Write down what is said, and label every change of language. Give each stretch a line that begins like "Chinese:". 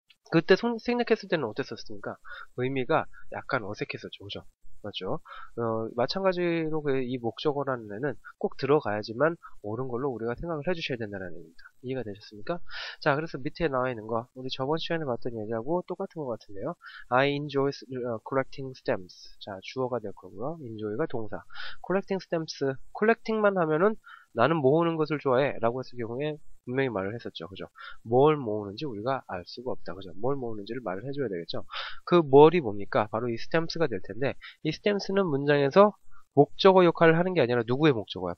Korean: 그때 생략했을 때는 어땠었습니까? 의미가 약간 어색했었죠. 그죠? 맞죠? 마찬가지로 이 목적어라는 애는 꼭 들어가야지만 옳은 걸로 우리가 생각을 해주셔야 된다는 얘기입니다. 이해가 되셨습니까? 자, 그래서 밑에 나와 있는 거, 우리 저번 시간에 봤던 얘기하고 똑같은 것 같은데요.
English: I enjoy collecting stamps.
Korean: 자, 주어가 될 거고요. enjoy가 동사.
English: collecting stamps.
Korean: collecting만 하면은 나는 모으는 것을 좋아해 라고 했을 경우에 분명히 말을 했었죠. 그죠? 뭘 모으는지 우리가 알 수가 없다. 그죠? 뭘 모으는지를 말을 해줘야 되겠죠? 그 뭘이 뭡니까? 바로 이 stams가 될 텐데, 이 stams는 문장에서 목적어 역할을 하는 게 아니라 누구의 목적어야?